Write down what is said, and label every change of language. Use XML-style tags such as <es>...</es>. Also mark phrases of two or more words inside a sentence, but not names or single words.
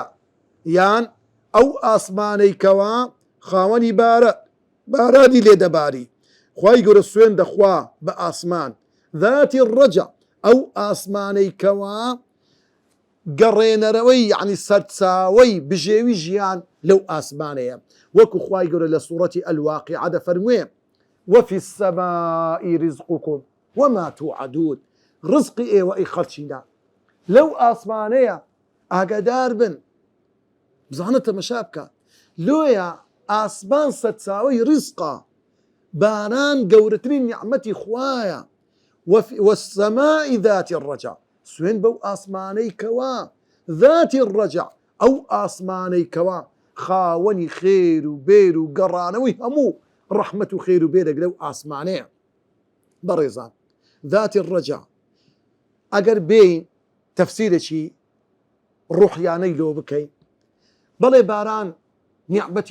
<ckb>یان ئەو ئاسمانەی کەوا خاوەنی بارانی لێدەباری خوای گەورە سوێن دەخوا بە ئاسمان</ckb> <ar>ذاتی الرەجع</ar> <ckb>ئەو ئاسمانەی کەوا گەڕێنەرەوەی یعنی سەرچاوەی بژێوی ژیان لەو ئاسمانەیە وەکو خوای گەورە لە سوورەتی ئەلواقیعە دەفەرموێ</ckb> <ar>وفي السماء رزقكم وما توعدون</ar> <ckb>ڕزقی ئێوە ئەی خەڵچینە لەو ئاسمانەیە ئاگادار بن بزانە تەمەشا بکە لۆیە ئاسمان سەرچاوەی ڕزقە باران گەورەترین نیعمەتی خوایە</ckb> <ar>والسماء ذات الرجع</ar> <ckb>سوێن بەو ئاسمانەی کەوا</ckb> <ar>ذاتی الرجع</ar> <ckb>ئەو ئاسمانەی کەوا خاوەنی خێر و بێر و گەڕانەوەی هەموو ڕەحمەت و خێر و بێرێک لەو ئاسمانەیە بەڕێزان</ckb> <ar>ذاتی الرجع</ar> <ckb>ئەگەر بێین تەفسیرێکی ڕوحیانەی لۆ بکەین بەڵێ باران نیعمەتی</ckb>